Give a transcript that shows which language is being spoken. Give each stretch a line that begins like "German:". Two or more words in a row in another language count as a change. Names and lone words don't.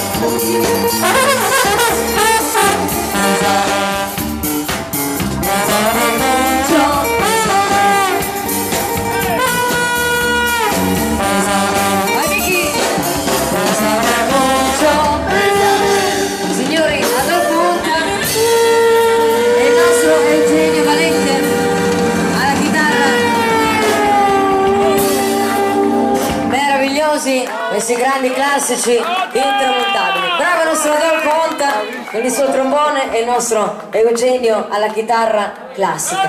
Spanish: Bésame mucho, bésame.
Italian: Vai Vicky!
Spanish: Bésame mucho, bésame.
Italian: Signori, ad punta il nostro Eugenio Valente alla chitarra. Meravigliosi questi grandi classici intramontabili. Bravo il nostro Adolfo Onta con il suo trombone e il nostro Eugenio alla chitarra classica.